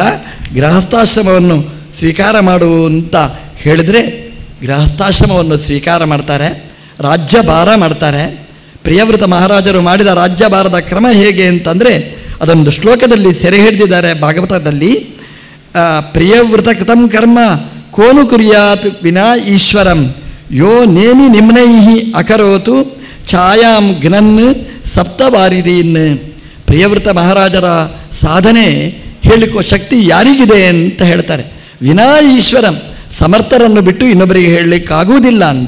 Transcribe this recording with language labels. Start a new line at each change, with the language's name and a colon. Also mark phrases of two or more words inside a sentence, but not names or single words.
Kannada: ಗೃಹಸ್ಥಾಶ್ರಮವನ್ನು ಸ್ವೀಕಾರ ಮಾಡು ಅಂತ ಹೇಳಿದರೆ ಗೃಹಸ್ಥಾಶ್ರಮವನ್ನು ಸ್ವೀಕಾರ ಮಾಡ್ತಾರೆ. ರಾಜ್ಯಭಾರ ಮಾಡ್ತಾರೆ. ಪ್ರಿಯವೃತ ಮಹಾರಾಜರು ಮಾಡಿದ ರಾಜ್ಯಭಾರದ ಕ್ರಮ ಹೇಗೆ ಅಂತಂದರೆ ಅದೊಂದು ಶ್ಲೋಕದಲ್ಲಿ ಸೆರೆ ಹಿಡಿದಿದ್ದಾರೆ ಭಾಗವತದಲ್ಲಿ.
Sanskrit: ಪ್ರಿಯವೃತ ಕೃತಂ ಕರ್ಮ ಕೋನು ಕುರ್ಯಾತ್ ವಿನಾ ಈಶ್ವರಂ ಯೋ ನೇಮಿ ನಿಮ್ನೈಹಿ ಅಕರೋತು ಛಾಯಾಂ ಘ್ನನ್ ಸಪ್ತವಾರಿದೀನ್.
Kannada: ಪ್ರಿಯವೃತ ಮಹಾರಾಜರ ಸಾಧನೆ ಹೇಳಿಕೋ ಶಕ್ತಿ ಯಾರಿಗಿದೆ ಅಂತ ಹೇಳ್ತಾರೆ.
Sanskrit: ವಿನಾ ಈಶ್ವರಂ,
Kannada: ಸಮರ್ಥರನ್ನು ಬಿಟ್ಟು ಇನ್ನೊಬ್ಬರಿಗೆ ಹೇಳಲಿಕ್ಕಾಗುವುದಿಲ್ಲ ಅಂತ.